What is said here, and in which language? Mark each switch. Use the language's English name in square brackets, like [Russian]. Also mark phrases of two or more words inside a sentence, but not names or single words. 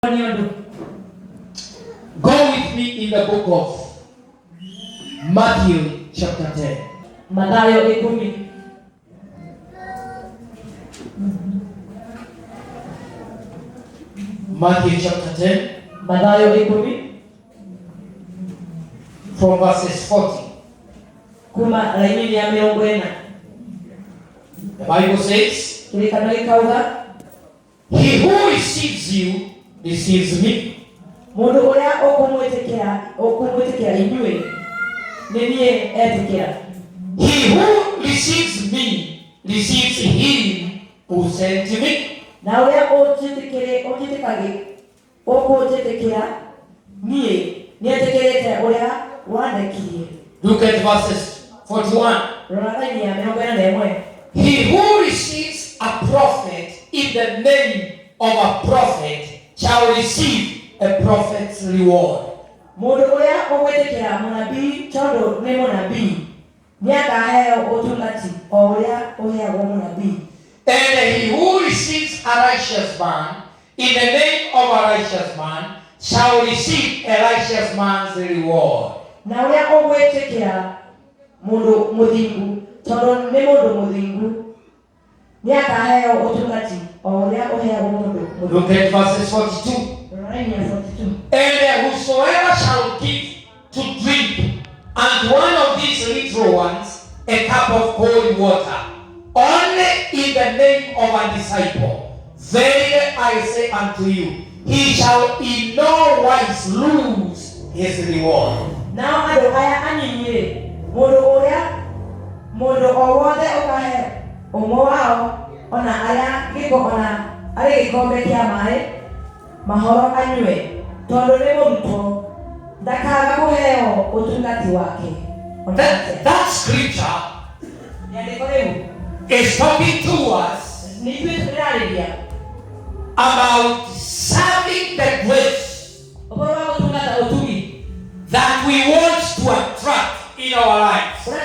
[English] Go with me in the book of Matthew chapter 10. [Kikuyu] Mathayo 10. [English] Matthew chapter 10. [Kikuyu] Mathayo 10. [English] From verses 40. [Kikuyu] Kuma laini ya 40. [English] The Bible says, he who receives you receives me. [Kikuyu] Mundu uria okumwitikira inyue ninie etikira. [English] He who receives me receives him who sent me. [Kikuyu] Na uria okunjitikira nie nietikirite uria wandekirie. [English] Look at verses 41. [Kikuyu] Laini ya 41. [English] He who receives a prophet in the name of a prophet shall receive a prophet's reward. [Kikuyu] Mundu uria ogwitikira munabii tondu ni munabii niakaheo utungati o uria uheagwo munabii. [English] And he who receives a righteous man in the name of a righteous man shall receive a righteous man's reward. [Kikuyu] Na uria ogwitikira mundu muthingu tondu ni mundu muthingu niakaheo utungati o uria uheagwo mundu. [English] Look at verses 42. And whosoever shall give to drink and one of these little ones a cup of cold water, only in the name of a disciple, verily I say unto you, he shall in no wise lose his reward. [Kikuyu] Now ando aya anyinyi mundu owothe okahe umwe wao ona aya giko ona ari gikombe kia mai mahoro anywe tondu ni murutwo ndakaga kuheo utungati wake. [English] That scripture is talking to us about serving the grace that we want to attract in our lives.